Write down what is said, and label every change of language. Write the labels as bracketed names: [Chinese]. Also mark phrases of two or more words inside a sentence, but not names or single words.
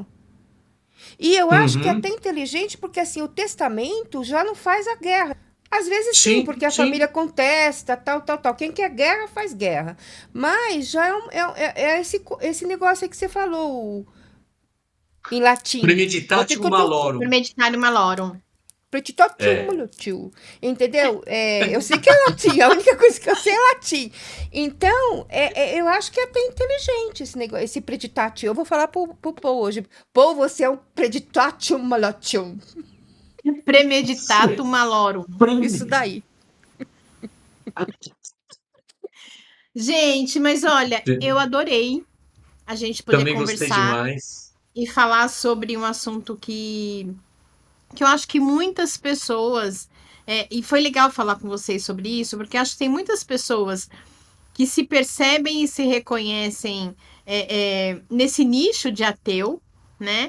[Portuguese] E eu acho que é até uhum. inteligente, porque assim, o testamento já não faz a guerra. Às vezes sim, Sim, porque a família sim. contesta, tal, tal, tal. Quem quer guerra, faz guerra. Mas já é esse negócio aí que você falou em latim. [Latin] Premeditatio malorum. Pretitotum Premeditário malorum. [Portuguese] É. malotium. Entendeu? Eu sei que é latim, a única coisa que eu sei é latim. Então, eu acho que é até inteligente esse negócio, esse preditatio. Eu vou falar pro Paul hoje. Paul, você é um [Latin] preditatio malotium. Premeditato malorum. [Portuguese] Isso daí. Gente, mas olha, eu adorei a gente poder Também gostei conversar demais. e falar sobre um assunto que eu acho que muitas pessoas. E foi legal falar com vocês sobre isso, porque acho que tem muitas pessoas que se percebem e se reconhecem nesse nicho de ateu, né?